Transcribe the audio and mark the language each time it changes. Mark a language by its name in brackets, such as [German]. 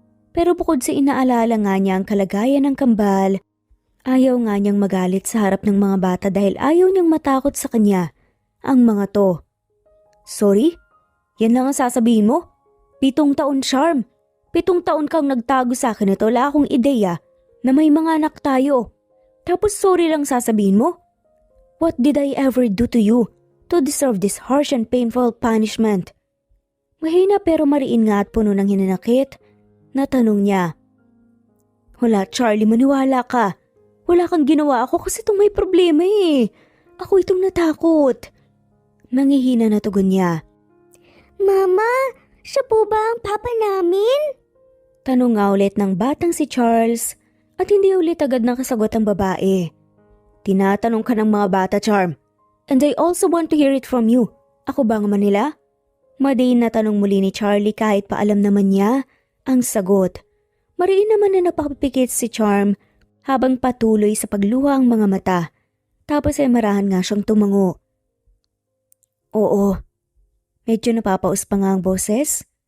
[Filipino] Pero bukod sa inaalala nga niya ang kalagayan ng kambal, ayaw nga niyang magalit sa harap ng mga bata dahil ayaw niyang matakot sa kanya ang mga to. [English] Sorry? [Filipino] Yan lang ang sasabihin mo? 7 taon, Charm. 7 taon kang nagtago sa akin at wala akong ideya na may mga anak tayo. Tapos sorry lang sasabihin mo? [English] What did I ever do to you to deserve this harsh and painful punishment? [Filipino] Mahina pero mariin nga at puno ng hinanakit na tanong niya. Wala, Charlie, maniwala ka. Wala kang ginawa, ako kasi itong may problema eh. Ako itong natakot. Nangihina na tugon niya. Mama, siya po ba ang papa namin? Tanong nga ulit ng batang si Charles at hindi ulit agad nakasagot ang babae. Tinatanong ka ng mga bata, Charm. [English] And I also want to hear it from you. [Filipino] Ako ba nga Manila? Madiin na tanong muli ni Charlie kahit paalam naman niya ang sagot. Mariin naman na napapikit si Charm habang patuloy sa pagluha ang mga mata. Tapos ay marahan nga siyang tumango. Oo. Medyo napapaus pa nga ang boses.